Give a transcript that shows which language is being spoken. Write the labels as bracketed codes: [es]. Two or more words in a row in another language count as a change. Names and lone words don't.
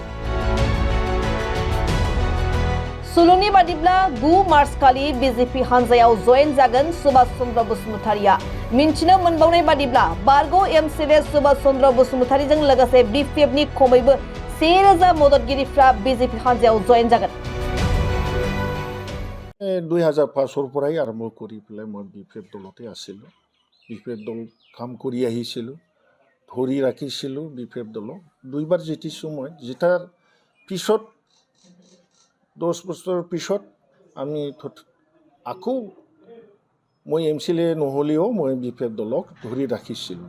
[brx] सुलुंनि बादिब्ला 9 मार्च खालि बिजेपि हानजायाव जयेन जागोन सुभाष चन्द्र बसुमतारिया। मिन्थिनो मोनबावनाय बादिब्ला बरग'य एमसिएलए सुभाष चन्द्र बसुमतारिजों लोगोसे बिपिएफनि खमैबो 1000 मददगिरिफ्रा बिजेपि हानजायाव जयेन जागोन। [as] 2005 চনৰ পৰাই আৰম্ভ কৰি পেলাই মই বিপিএফ দলতে আছিলোঁ। বিপিএফ দল কাম কৰি আহিছিলোঁ, ধৰি ৰাখিছিলোঁ বিপিএফ দলক। দুইবাৰ জিতিছোঁ মই। জিতাৰ পিছত 10 বছৰৰ পিছত আমি আকৌ মই এমচিএলএ নহ'লেও মই বিপিএফ দলক ধৰি ৰাখিছিলোঁ।